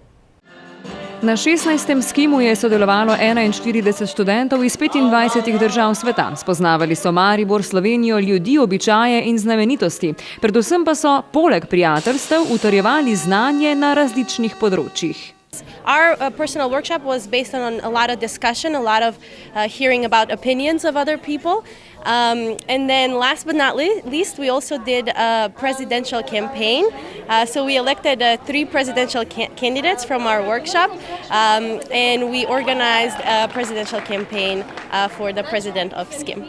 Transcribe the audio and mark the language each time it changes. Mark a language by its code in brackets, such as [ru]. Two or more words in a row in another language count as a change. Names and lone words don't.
[sl] Na 16. SKIM-u je sodelovalo 41 študentov iz 25 držav sveta. Spoznavali so Maribor, Slovenijo, ljudi, običaje in znamenitosti. Predvsem pa so, poleg prijateljstev, utrjevali znanje na različnih področjih. [en] Our personal workshop was based on a lot of discussion, a lot of hearing about opinions of other people. And then last but not least, we also did a presidential campaign. So we elected 3 presidential candidates from our workshop, and we organized a presidential campaign for the president of SKIM.